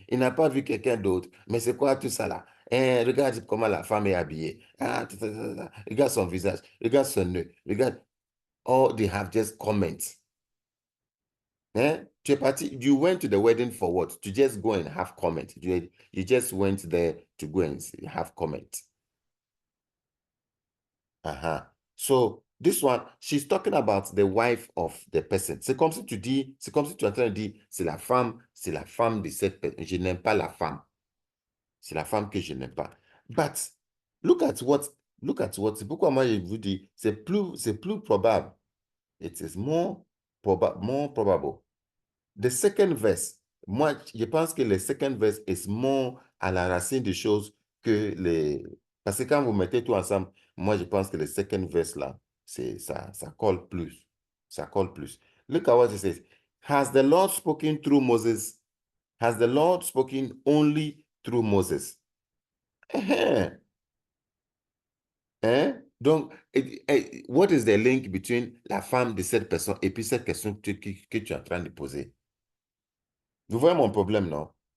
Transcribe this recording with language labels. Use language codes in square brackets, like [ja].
[fr] Il n'a pas vu quelqu'un d'autre. Mais c'est quoi tout ça, là? Hein, regarde comment la femme est habillée. Ah, regarde son visage. Regarde son nœud. Regarde. [en] All they have just comments. Hein? [fr] Tu es parti. [en] You went to the wedding for what? To just go and have comment. You just went there to go and have comment. Uh-huh. So this one, she's talking about the wife of the person. [fr] C'est comme si tu dis, c'est comme si tu es en train de dire, c'est la femme de cette personne. Je n'aime pas la femme. C'est la femme que je n'aime pas. [en] But look at what, [fr] c'est pourquoi moi je vous dis, c'est plus probable. [en] It is more probable. [fr] The second verse, moi, je pense que le second verse is more à la racine des choses que les... Parce que quand vous mettez tout ensemble, moi, je pense que le second verse, là, ça colle plus. Ça colle plus. [en] Look at what it says. Has the Lord spoken through Moses? Has the Lord spoken only through Moses? [fr] Hein? Hein? Donc, [en] what is the link between [fr] la femme de cette personne et puis cette question que tu es en train de poser? Vous voyez mon problème, non?